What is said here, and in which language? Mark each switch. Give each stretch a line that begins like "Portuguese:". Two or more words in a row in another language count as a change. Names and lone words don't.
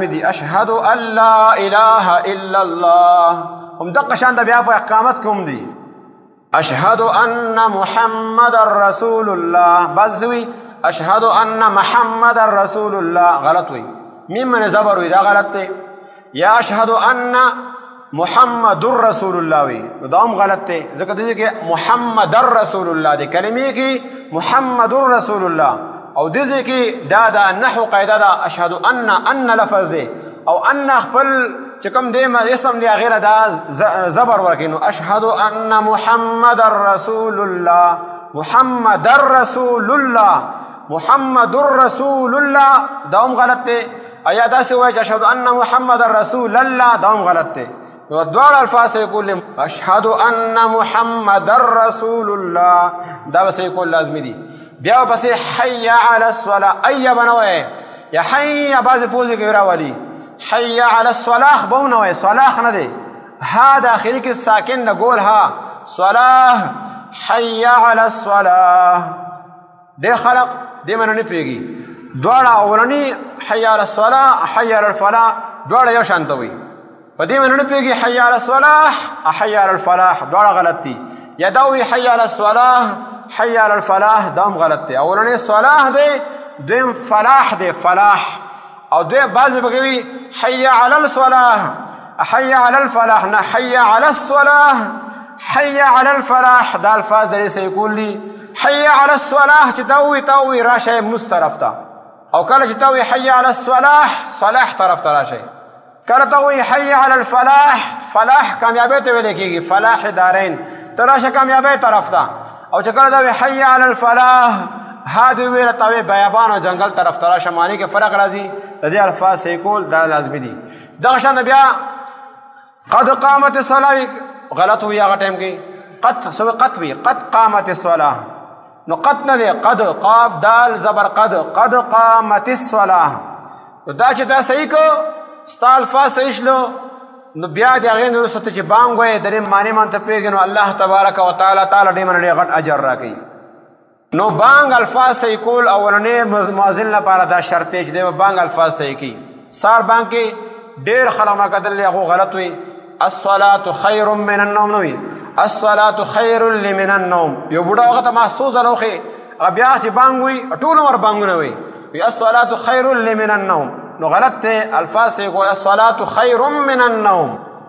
Pashto: دي
Arabic: اشهد ان لا اله الا الله
Pashto: هم دقه شان د بیا په اقامت کوم دي
Arabic: اشهد ان محمد رسول الله
Pashto: بس وي
Arabic: اشهد ان محمد رسول الله
Pashto: غلط وي میم من زبر وي دا غلط دی یا
Arabic: اشهد ان محمد رسول الله
Pashto: وي دا هم غلط دی ځکه دې کې
Arabic: محمد رسول الله
Pashto: دی کلمې کې
Arabic: محمد رسول الله
Pashto: او دې ځای کې دا د نحو قاعده ده
Arabic: اشهد ان
Pashto: لفظ دی او ان خپل چې کوم دی اسم دی هغې له دا زبر ورکړي نو
Arabic: اشهد ان محمد رسول الله
Pashto: محمد رسول الله محمد رسول الله دا هم غلط دی ایا داسې وایي چې
Arabic: اشهد ان محمد رسول الله
Pashto: دا هم غلط دی نو دواړه الفاظ صحیح کول
Arabic: اشهد ان محمد رسول الله
Pashto: دا به صحیح کول لازمي دي بیا پسې
Arabic: حي علی الصلاة
Pashto: ای به نه وایي یا حي بعضې پوزې کې راولي
Arabic: حي علی الصلاة
Pashto: به هم نه وایي صلاح نه دی ها داخلي کې ساکن د ګول ها صلاح
Arabic: حي علی الصلاة
Pashto: ډېر خلق دې معنی نه پوهېږي دواړه اولني
Arabic: حي علی الصلاة حي علی الفلاح
Pashto: دواړه یو شان ته وایي په دې معنی نه پوهېږي
Arabic: حي علی الصلاح حي علی الفلاح
Pashto: دواړه غلط دي یا دا وایي
Arabic: حي علی الصلاة حي علی الفلاح
Pashto: دا هم غلط دی اولنی صلاح دی دویم فلاح دی فلاح او دویم بعضې پکې وي
Arabic: حي علی الصلاة حي علی الفلاح
Pashto: نه
Arabic: حي علی الصلاة حي علی
Pashto: الفلاح دا الفاظ د دې صحیح کول دي
Arabic: حي علی الصلاة
Pashto: چې دا ووایي تا ووایي راشئ مونځ طرف ته او کله چې تا ووایي
Arabic: حي علی الصلاة
Pashto: صلاح طرف ته راشئ کله ته ووایي
Arabic: حي علی الفلاح
Pashto: فلاح کامیابۍ ته ویلی کېږي فلاح دارین ته راشه کامیابۍ طرف ته او چې کله دا وي
Arabic: حي علی الفلاح
Pashto: ها دې ویله تا وی بیابان او جنګل طرف ته راشه معنی کې فرق راځي د دې الفاظ صحیح کول دا لازمي دي دغه شان بیا
Arabic: قد قامت الصلاة
Pashto: غلط وي هغه ټایم کې قد سوی قد وي
Arabic: قد قامت الصلاة
Pashto: نو قد نه دی قد قاف دال زبر
Arabic: قد قامت الصلاة
Pashto: نو دا چې دا صحیح کو ستا الفاظ صحیح شلو نو بیا د هغې نه وروسته چې بانګ وایې د دې معنی باندې پوهېږې نو الله
Arabic: تبارک وتعالی
Pashto: تعالی ډېر باندې ډېر غټ اجر راکوي نو بانګ الفاظ صحیح کول اولنی مؤذن لپاره دا شرط دی چې دی به بانګ الفاظ صحیح کوي سار بانګ کې ډېر خلک ما کتل هغو غلط وي
Arabic: الصلاة خیر من النوم
Pashto: نه وي
Arabic: الصلاة خیر من النوم
Pashto: یو بوډا هغه ته محسوس هغه بیا چې بانګ وي ټول عمر بانګونه وي وي
Arabic: الصلاة خیر من النوم
Pashto: نو غلط دی الفاظ صحیح کول
Arabic: الصلاة خیر من النوم